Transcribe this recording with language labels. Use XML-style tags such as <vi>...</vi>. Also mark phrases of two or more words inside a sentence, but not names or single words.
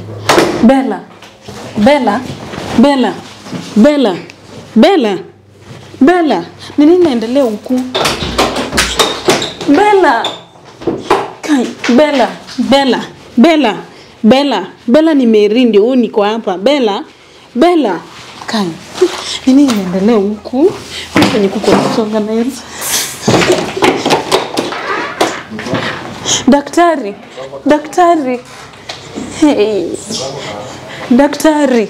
<sw>Bella. Bella. Bella. Bella. Bella. Bella. Ni nini inaendelea huku? Bella. Kai. Bella. Bella. Bella. Bella. Bella ni Mary ndio huyu niko hapa. Bella. Bella. Kai. Ni nini inaendelea huku? Mimi kuko kusonga na Elsa. Daktari. Daktari. Hey. Daktari.</sw>